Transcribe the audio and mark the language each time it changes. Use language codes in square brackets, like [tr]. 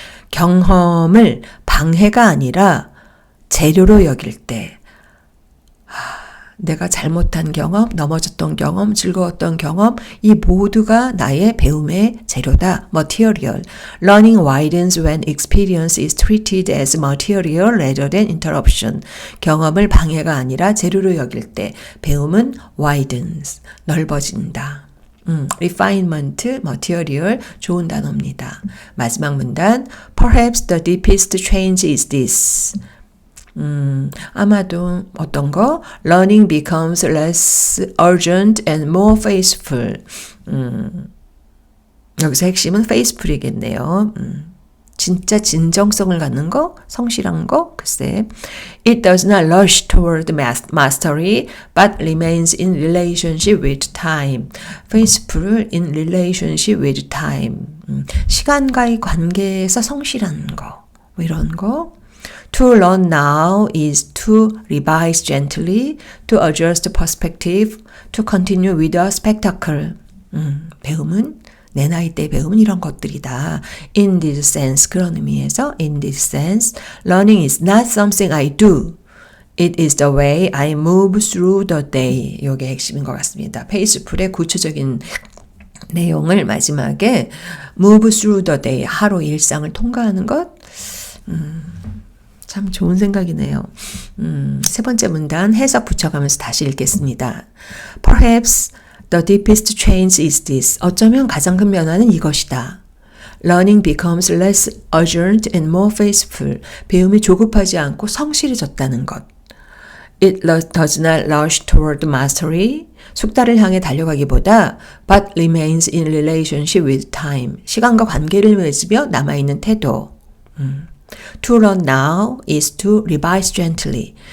[ko] 경험을 방해가 아니라 재료로 여길 때 내가 잘못한 경험, 넘어졌던 경험, 즐거웠던 경험 이 모두가 나의 배움의 재료다. [en] Material. Learning widens when experience is treated as material rather than interruption. [ko] 경험을 방해가 아니라 재료로 여길 때 배움은 widens. 넓어진다. refinement, material 좋은 단어입니다. 마지막 문단 [en] Perhaps the deepest change is this. [ko] 아마도 어떤 거? [en] Learning becomes less urgent and more faithful. [ko] 여기서 핵심은 faithful이겠네요. 진짜 진정성을 갖는 거, 성실한 거, 글쎄. [en] It does not rush toward mastery, but remains in relationship with time. Faithful in relationship with time. [ko] 시간과의 관계에서 성실한 거, 뭐 이런 거. [en] To learn now is to revise gently, to adjust perspective, to continue with a spectacle. [ko] 배움은 내 나이 때 배움은 이런 것들이다. [en] In this sense, [ko] 그런 의미에서 [en] in this sense, learning is not something I do. It is the way I move through the day. [ko] 이게 핵심인 것 같습니다. 페이스풀의 구체적인 내용을 마지막에 [en] move through the day, [ko] 하루 일상을 통과하는 것. 참 좋은 생각이네요. 세 번째 문단 해석 붙여가면서 다시 읽겠습니다. [en] Perhaps the deepest change is this. [ko] 어쩌면 가장 큰 변화는 이것이다. [en] Learning becomes less urgent and more faithful. [ko] 배움이 조급하지 않고 성실해졌다는 것. [en] It does not rush toward mastery. [ko] 숙달을 향해 달려가기보다 [en] but remains in relationship with time. [ko] 시간과 관계를 맺으며 남아있는 태도. [en] To learn now is to revise gently.